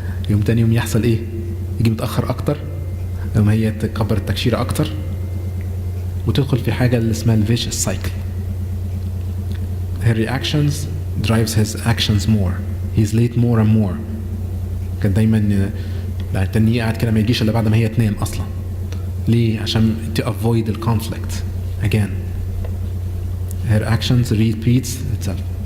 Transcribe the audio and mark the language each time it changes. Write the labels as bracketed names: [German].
[Arabic] يوم تاني يوم يحصل ايه؟ يجي متأخر أكتر، يوم هي تكبر التكشيرة أكتر وتدخل في حاجة اللي اسمها [English] vicious cycle. Her reactions drives his actions more. He's late more and more. [Arabic] كان دايما التاني قاعد كده ما يجيش إلا بعد ما هي تنام أصلا. ليه؟ عشان [English] to avoid the conflict again. Her actions repeats itself.